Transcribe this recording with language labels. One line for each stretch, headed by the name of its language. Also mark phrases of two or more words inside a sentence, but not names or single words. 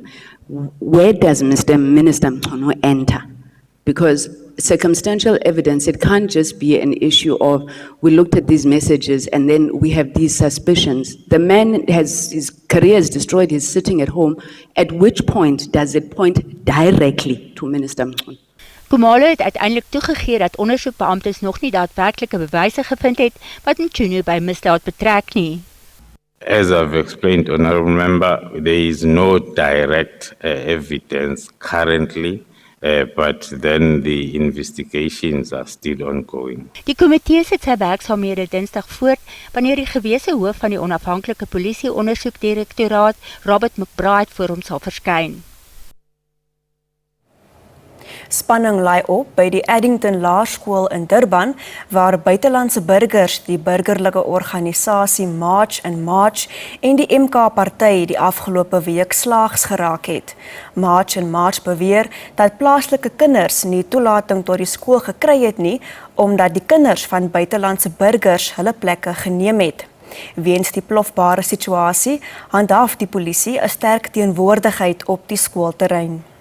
English: Where does Minister Mkhunu enter? Because circumstantial evidence, it can't just be an issue of we looked at these messages and then we have these suspicions. The man has, his career is destroyed, he's sitting at home. At which point does it point directly to Minister Mkhunu?
Afrikaans: Khumalo het uiteindelik toegegee dat ondersoekbeamptes nog nie daadwerklike bewyse gevind het wat Mchunu by misdaad betrek nie.
English: As I've explained, Honourable Member, there is no direct evidence currently, but then the investigations are still ongoing.
Afrikaans: Die komitee sit sy werksaamhede Dinsdag voort wanneer die gewese hoof van die onafhanklike polisie-ondersoekdirektoraat, Robert McBride, voor hom sal verskyn. Spanning lei op by die Addington Laerskool in Durban, waar buitelandse burgers die burgerlike organisasie March and March en die MK-party die afgelope week slaags geraak het. March and March beweer dat plaaslike kinders nie toelating tot die skool gekry het nie, omdat die kinders van buitelandse burgers hulle plekke geneem het. Weens die plofbare situasie handhaaf die polisie 'n sterk teenwoordigheid op die skoolterrein.